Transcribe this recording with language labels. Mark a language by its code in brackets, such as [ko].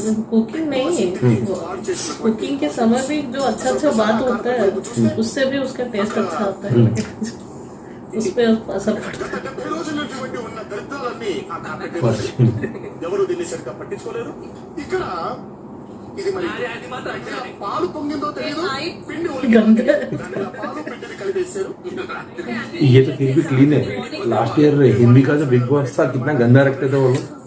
[hi] Cooking नहीं है, cooking के समय भी जो अच्छा अच्छा बात होता है उससे भी उसका टेस्ट अच्छा आता है, उस पे असर पड़ता है. [te] 70 రోజుల నుంచి వండి ఉన్న దరిద్రాలన్నీ ఆ కాపెట్ ఎవరు దీన్ని సరిగ్గా పట్టించుకోలేరు. ఇక్కడ ఇది మరి పాలు పొంగిందో తెలియదు, పిండి పాలు పిండిని కలిపేశారు. [hi] ये तो फिर भी क्लीन है। लास्ट ईयर हिंदी का जो बिग बॉस था, कितना गंदा रखते थे वो लोग।